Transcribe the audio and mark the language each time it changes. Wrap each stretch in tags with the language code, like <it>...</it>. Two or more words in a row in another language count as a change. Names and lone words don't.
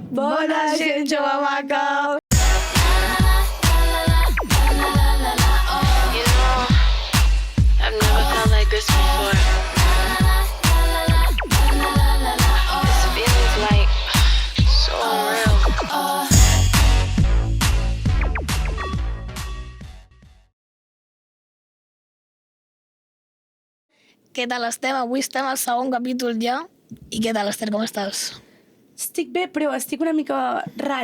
<ca>Bona gent jove maca.</ca> <en>You know, I've never felt like this before. This feeling's like so real.</en> <ca>Què tal estem? Avui estem al segon capítol ja. I què tal, Esther, com estàs? Estic bé, però estic una mica rara.</ca>